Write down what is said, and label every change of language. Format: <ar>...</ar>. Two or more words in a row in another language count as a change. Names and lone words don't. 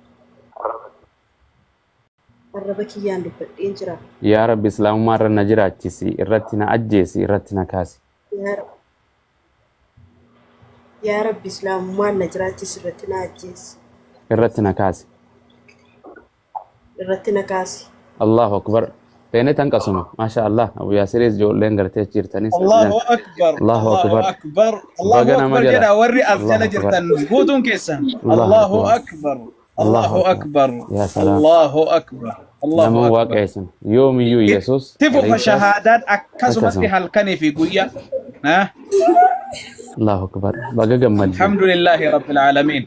<om>arraba kiyyaan dubbadheen jira. Yaa Rabbi Islaamummaa irra na jiraachisi, irratti na ajjeesi, irratti na kaasi. Yaa Rabbi Islaamummaa na jiraachisi, irratti na ajjeesi. Irratti na kaasi. Irratti na kaasi.</om> <ar>الله أكبر.</ar> <om>Teenet hanqasuma.</om> <ar>ما شاء الله.</ar> <om>Abu Yaasiris ijoolleen gartee jirtanis.</om> <ar>الله أكبر. الله أكبر. الله أكبر</ar> <om>jedha warri as jala jirtan guutuun keessan.</om> <ar>الله أكبر. الله أكبر. يا سلام. الله أكبر. الله</ar> <om>Namu</om> <ar>Akbar.</ar> <om>waaqeessan. Yoomiyyuu Yesuus. Tifu shahaadat akkasumatti halkanii fi guyyaa.</om> <ar>الله أكبر.</ar> <om>Baga gammadde.</om> <ar>الحمد لله رب العالمين.</ar>